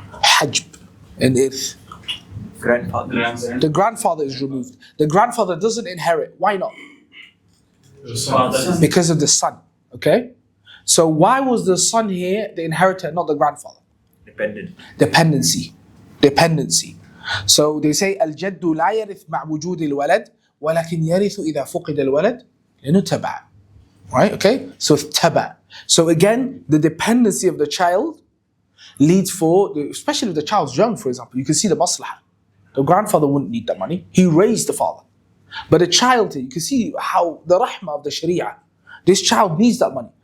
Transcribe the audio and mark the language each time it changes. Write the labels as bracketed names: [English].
[English] Hajb and irth. Grandfather. The grandfather is removed. The grandfather doesn't inherit. Why not? Father. Because of the son. Okay? So why was the son here the inheritor, not the grandfather? Dependency. Dependency. So they say [Arabic] الجد لا يرث مع وجود الولد ولكن يرث إذا فقد الولد لأنه تبع. [English] Right? Okay? So تبع. So again, the dependency of the child leads especially if the child's young, for example, you can see the maslahah. The grandfather wouldn't need that money. He raised the father. But a child, you can see how the rahmah of the Sharia, this child needs that money.